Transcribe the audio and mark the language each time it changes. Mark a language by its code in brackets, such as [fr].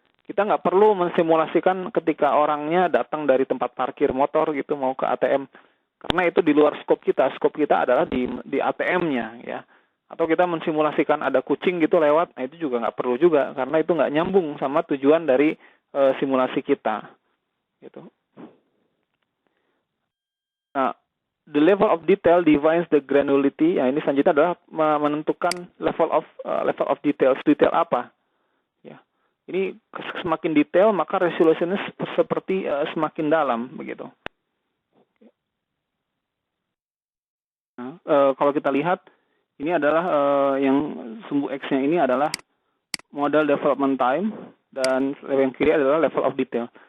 [id] Kita nggak perlu mensimulasikan ketika orangnya datang dari tempat parkir motor gitu mau ke ATM, karena itu di luar scope kita. Scope kita adalah di ATM-nya ya. Atau kita mensimulasikan ada kucing gitu lewat, nah itu juga nggak perlu juga, karena itu nggak nyambung sama tujuan dari simulasi kita. Gitu. [en] Nah, the level of detail defines the granularity. [id] Ya, ini selanjutnya adalah menentukan level of detail. Detail apa? Ya, ini semakin detail maka resolusinya seperti semakin dalam begitu. Nah, kalau kita lihat ini adalah yang sumbu X-nya ini adalah model development time dan yang kiri adalah level of detail.